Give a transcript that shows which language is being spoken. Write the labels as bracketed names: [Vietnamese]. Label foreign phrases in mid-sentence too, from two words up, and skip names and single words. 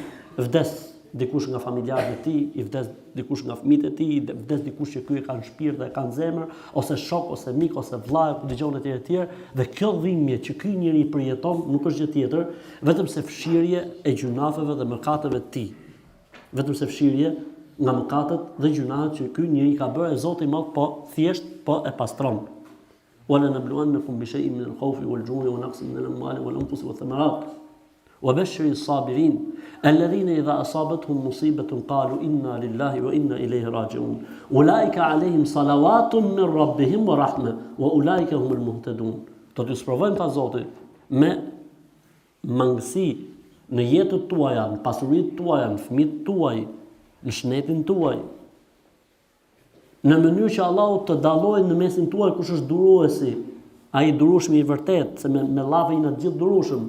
[Albanian] Vdes dikush nga familjarët e tij, i vdes dikush nga fëmijët e tij, vdes dikush që ky e kanë shpirt dhe e kanë zemër, ose shok, ose mik, ose vëlla, ku dëgjon e tjerë, dhe kjo dhimbje që ky njeri i përjeton nuk është gjë tjetër, vetëm se fshirje e gjunafeve dhe mëkateve të tij. Vetëm se fshirje nga mëkatet dhe gjunafet që ky njeri ka bërë, Zoti i Madh po thjesht po e pastron. [Arabic] ولنبلونكم بشيء من الخوف والجوع ونقص من الأموال والأنفس والثمرات. وبشر الصابرين الذين إذا أصابتهم مصيبة قالوا إنا لله وإنا إليه راجعون أولئك عليهم صلوات من ربهم ورحمة وأولئك هم المهتدون. [Albanian] Do t'ju sprovojmë ta Zoti me mangësi në jetën tuaja, në pasuritë tuaja, në fëmijët tuaj, në shnetin tuaj. Në mënyrë që Allahu të dallojë në mesin tuaj kush është duruesi, ai durueshmi i vërtet, se me llave i na gjithë durueshëm.